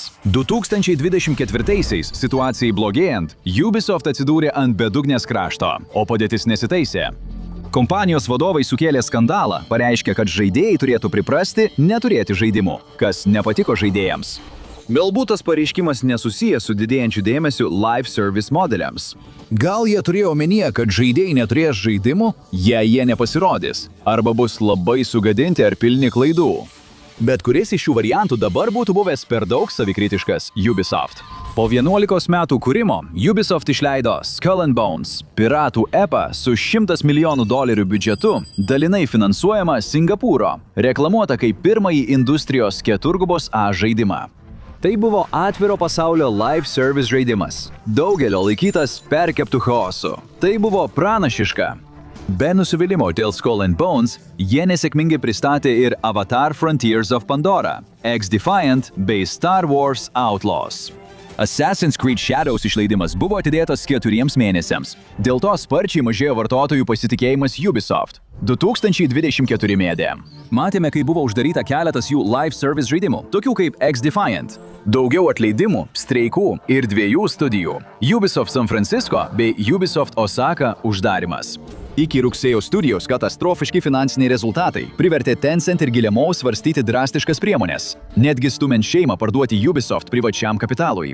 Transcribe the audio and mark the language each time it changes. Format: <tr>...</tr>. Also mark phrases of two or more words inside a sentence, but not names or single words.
<lt>2024-aisiais situacijai blogėjant, Ubisoft atsidūrė ant bedugnės krašto, o padėtis nesitaisė. Kompanijos vadovai sukėlė skandalą, pareiškė, kad žaidėjai turėtų priprasti neturėti žaidimų, kas nepatiko žaidėjams. Galbūt tas pareiškimas nesusijęs su didėjančiu dėmesiu</lt> <en>live service</en> <lt>modeliams. Gal jie turėjo omenyje, kad žaidėjai neturės žaidimų, jei jie nepasirodys, arba bus labai sugadinti ar pilni klaidų. Bet kuris iš šių variantų dabar būtų buvęs per daug savikritiškas Ubisoft? Po 11 metų kūrimo Ubisoft išleido Skull and Bones, piratų epą su $100 milijonų biudžetu, dalinai finansuojama Singapūro, reklamuota kaip pirmąjį industrijos keturgubos A žaidimą. Tai buvo atviro pasaulio</lt> <en>live service</en> <lt>žaidimas, daugelio laikytas perkeptų chaosų. Tai buvo pranašiška. Be nusivylimo dėl Skull and Bones, jie nesėkmingai pristatė ir Avatar Frontiers of Pandora, X-Defiant bei Star Wars Outlaws. Assassin's Creed Shadows išleidimas buvo atidėtas 4 mėnesiams. Dėl to sparčiai mažėjo vartotojų pasitikėjimas Ubisoft. 2024 mėdė. Matėme, kai buvo uždaryta keletas jų</lt> <en>live service</en> <lt>žaidimų, tokių kaip X-Defiant. Daugiau atleidimų, streikų ir 2 studijų. Ubisoft San Francisco bei Ubisoft Osaka uždarimas. Iki rugsėjo studijos katastrofiški finansiniai rezultatai privertė Tencent ir Guillemot svarstyti drastiškas priemonės, netgi stumiant šeimą parduoti Ubisoft privačiam kapitalui.</lt>